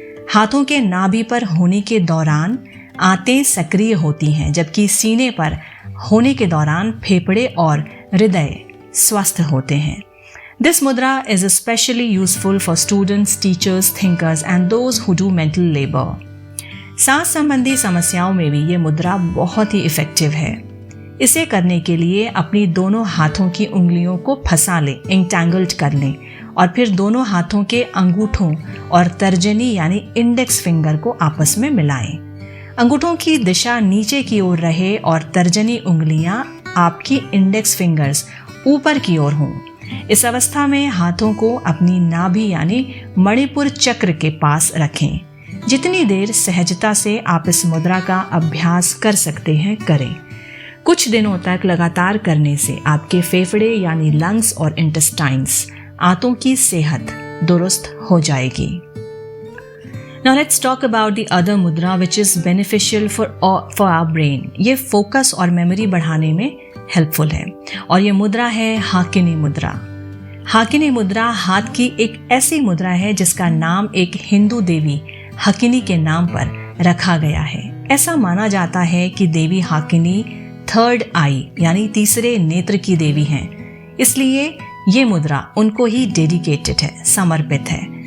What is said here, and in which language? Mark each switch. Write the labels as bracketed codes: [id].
[hi] हाथों के नाभि पर होने के दौरान आंतें सक्रिय होती हैं, जबकि सीने पर होने के दौरान फेफड़े और हृदय स्वस्थ होते हैं। [en] This mudra is especially useful for students, teachers, thinkers and those who do mental labor. [hi] सांस संबंधी समस्याओं में भी ये मुद्रा बहुत ही इफेक्टिव है। इसे करने के लिए अपनी दोनों हाथों की उंगलियों को फंसा लें, इंटैंगल्ड कर लें, और फिर दोनों हाथों के अंगूठों और तर्जनी यानी इंडेक्स फिंगर को आपस में मिलाएं। अंगूठों की दिशा नीचे की ओर रहे और तर्जनी उंगलियां आपकी इंडेक्स फिंगर्स ऊपर की ओर हों। इस अवस्था में हाथों को अपनी नाभि यानी मणिपुर चक्र के पास रखें। जितनी देर सहजता से आप इस मुद्रा का अभ्यास कर सकते हैं करें। कुछ दिनों तक लगातार करने से आपके फेफड़े यानी लंग्स और इंटेस्टाइन्स, आंतों की सेहत दुरुस्त हो जाएगी। [en] Now let's talk about the other mudra which is beneficial for our brain. [hi] ये फोकस और मेमोरी बढ़ाने में हेल्पफुल है और ये मुद्रा है हाकिनी मुद्रा। हाकिनी मुद्रा हाथ की एक ऐसी मुद्रा है जिसका नाम एक हिंदू देवी हकिनी के नाम पर रखा गया है। ऐसा माना जाता है कि देवी हाकिनी थर्ड आई यानी तीसरे नेत्र की देवी हैं, इसलिए ये मुद्रा उनको ही डेडिकेटेड है, समर्पित है।